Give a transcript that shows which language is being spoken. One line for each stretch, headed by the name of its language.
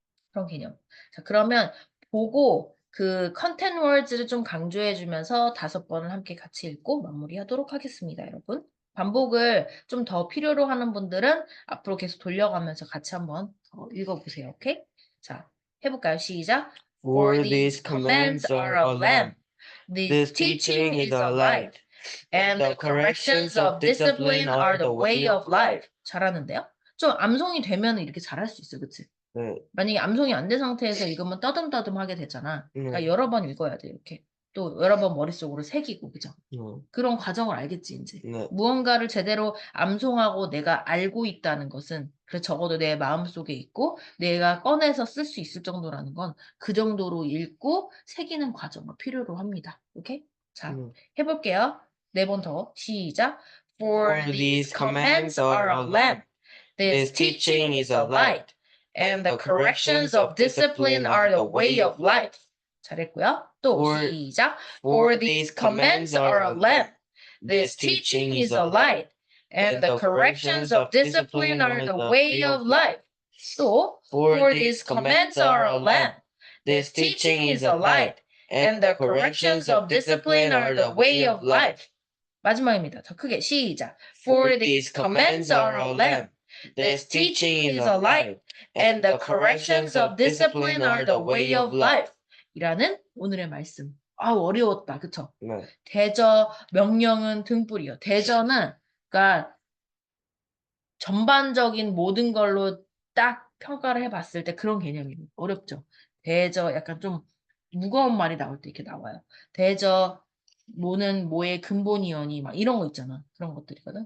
Korean: 그런 개념. 자, 그러면 보고 그 컨텐츠 월즈를 좀 강조해주면서 5번을 함께 같이 읽고 마무리하도록 하겠습니다, 여러분. 반복을 좀 더 필요로 하는 분들은 앞으로 계속 돌려가면서 같이 한번 더 읽어보세요, 오케이? 자, 해볼까요? 시작.
English: For these commands are a lamp. This teaching is a light, and the corrections of discipline are the way of life.
Korean: 잘하는데요? 좀 암송이 되면 이렇게 잘할 수 있어, 그치? 네. 만약에 암송이 안 된 상태에서 읽으면 떠듬떠듬 하게 되잖아. 그러니까 여러 번 읽어야 돼, 이렇게. 또 여러 번 머릿속으로 새기고, 그죠? 그런 과정을 알겠지, 이제. 네. 무언가를 제대로 암송하고 내가 알고 있다는 것은, 그래, 적어도 내 마음속에 있고, 내가 꺼내서 쓸 수 있을 정도라는 건 그 정도로 읽고 새기는 과정을 필요로 합니다. 오케이? 자, 해볼게요. 4번 더. 시작.
English: For these commands are a lamp. This teaching is a light. And the corrections of discipline are the way of life.
Korean: 잘했고요. 또 시작.
English: For these commands are a lamp. This teaching is a light. And the corrections of discipline are the way of life. 또 For these commands are a lamp. This teaching is a light. And the corrections of discipline are the way of life.
Korean: 마지막입니다. 더 크게 시작.
English: For these commands are a lamp. This teaching is a light. And the corrections of discipline are the way of life.
Korean: 이라는 오늘의 말씀. 어려웠다. 그쵸? 네. 대저, 명령은 등불이요. 대저는, 그러니까 전반적인 모든 걸로 딱 평가를 해봤을 때 그런 개념이에요. 어렵죠. 대저 약간 좀 무거운 말이 나올 때 이렇게 나와요. 대저 뭐는 뭐의 근본이오니 막 이런 거 있잖아. 그런 것들이거든.